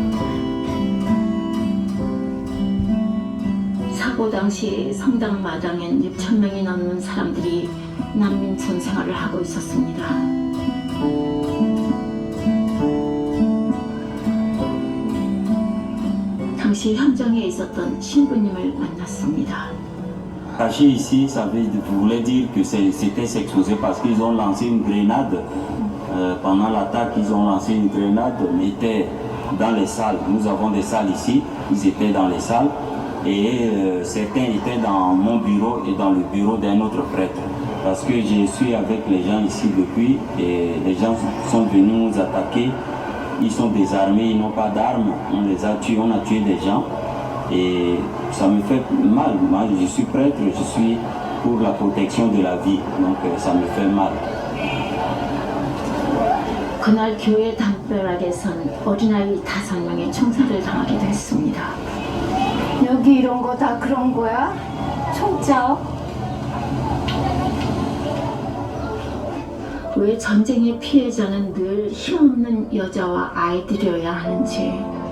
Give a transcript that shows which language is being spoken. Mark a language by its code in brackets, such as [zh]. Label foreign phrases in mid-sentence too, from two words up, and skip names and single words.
[ko] 사고 당시 성당 마당엔 6천 명이 넘는 사람들이 난민촌 생활을 하고 있었습니다. 당시 현장에 있었던 신부님을 만났습니다. [fr] Caché ici, ça voulait dire que c'était s'exposer parce qu'ils ont lancé une grenade. Pendant l'attaque, ils ont lancé une grenade, mais étaient dans les salles. Nous avons des salles ici, ils étaient dans les salles. Et certains étaient dans mon bureau et dans le bureau d'un autre prêtre. Parce que je suis avec les gens ici depuis et les gens sont venus nous attaquer. Ils sont désarmés, ils n'ont pas d'armes. On les a tués, on a tué des gens. Et ça me fait mal. Moi, je suis prêtre, je suis pour la protection de la vie. Donc ça me fait mal. [ko] 그날 교회 담벼락에선 어린아이 5명이 총살을 당하기도 했습니다. 여기 이런 거 다 그런 거야? 총적? 왜 전쟁의 피해자는 늘 힘없는 여자와 아이들이어야 하는지.